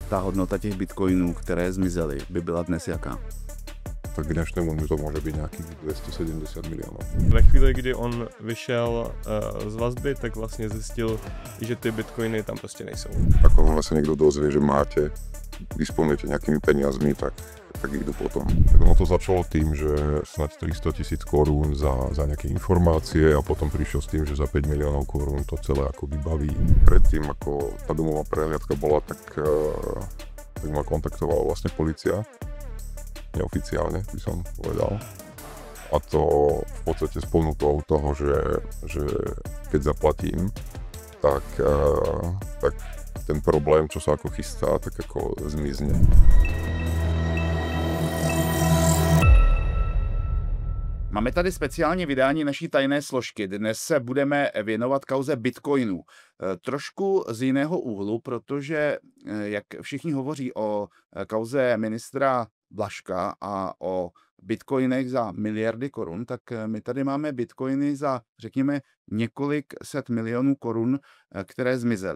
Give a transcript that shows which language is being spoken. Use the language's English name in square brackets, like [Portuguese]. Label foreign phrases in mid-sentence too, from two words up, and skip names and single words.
[Czech] Ta hodnota těch bitcoinů, které zmizely, by byla dnes jaká? [Slovak] Tak k dnešnému dňu to môže byť nejakých 270 miliónov. [Czech] Ve chvíli, kdy on vyšel z vazby, tak vlastně zjistil, že ty bitcoiny tam prostě nejsou. [Slovak] Ako náhle sa niekto dozvie, že disponujete nejakými peniazmi, tak idú potom. Tak ono to začalo tým, že snad 300 000 korún za nejaké informácie a potom prišiel s tým, že za 5 miliónov korún to celé ako vybaví. Predtým, ako tá domová prehliadka bola, tak ma kontaktovala vlastne polícia. Neoficiálne by som povedal. A to v podstate s ponukou toho, že keď zaplatím, tak ten problém, čo sa ako chystá, tak ako zmizne. [Czech] Máme tady speciální vydání naší tajné složky. Dnes se budeme věnovat kauze bitcoinů. Trošku z jiného úhlu, protože jak všichni hovoří o kauze ministra Blažka a o bitcoinech za miliardy korun, tak my tady máme bitcoiny za, řekněme, několik set milionů korun, které zmizely.